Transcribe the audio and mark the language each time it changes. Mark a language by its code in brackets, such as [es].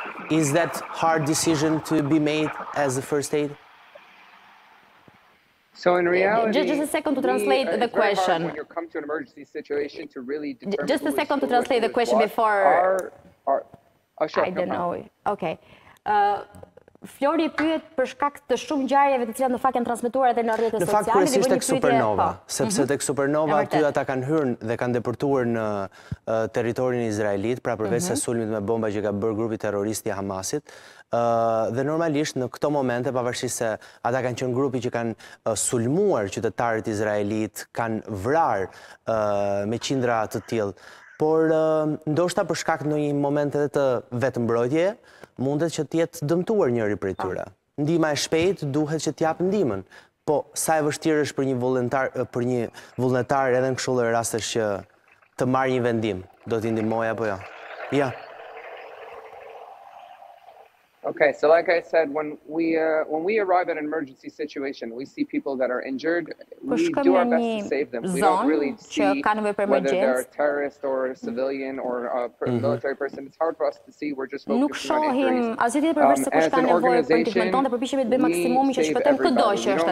[en] Is that hard decision to be made as a first aid? So in reality, just a second to translate the question. When you come to an emergency situation, to really determine just a second to translate the question before. Sure, I don't know. Okay. [sq] Flori pyet për shkak të shumë ngjarjeve të cilat në fakt janë transmetuar edhe në rrjetet sociale. Në fakt kryesisht tek Supernova, sepse tek Supernova aty ata kanë hyrë dhe kanë deportuar në territorin izraelit, pra përveç se sulmit me bomba që ka bërë grupi terrorist i Hamasit. Dhe normalisht në këto momente, pavarësisht se ata kanë qenë grupi që kanë sulmuar qytetarët izraelit, kanë vrarë me qindra të tillë, por ndoshta për shkak në një moment edhe të vetëmbrojtje, mundet që t'jetë dëmtuar njëri prej tyre. Ndihma e shpejtë duhet që t'jap ndihmën. Po sa e vështirë është për një vullnetar edhe në kështu lloj rastesh që të marrë një vendim, do t'i ndihmoj apo jo? Ja. [en] Okay, so like I said, when we arrive at an emergency situation, we see people that are injured. We do our best to save them. We don't really see whether they're a terrorist or a civilian or a military person. It's hard for us to see. We're just focusing on injuries. As an organization, we save everybody.